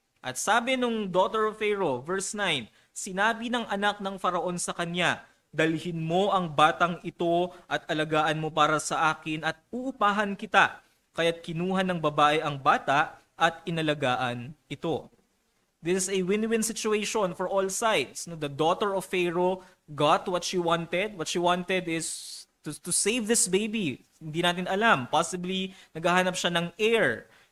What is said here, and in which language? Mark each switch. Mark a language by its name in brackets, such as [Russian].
[Filipino] At sabi nung [English] daughter of Pharaoh, [Filipino] verse 9, sinabi ng anak ng Faraon sa kanya, dalhin mo ang batang ito at alagaan mo para sa akin at uupahan kita. Kaya't kinuha ng babae ang bata at inalagaan ito. [English] This is a win-win situation for all sides. The daughter of Pharaoh got what she wanted. What she wanted is to save this baby. [Filipino] Hindi natin alam. Possibly, naghahanap siya ng heir.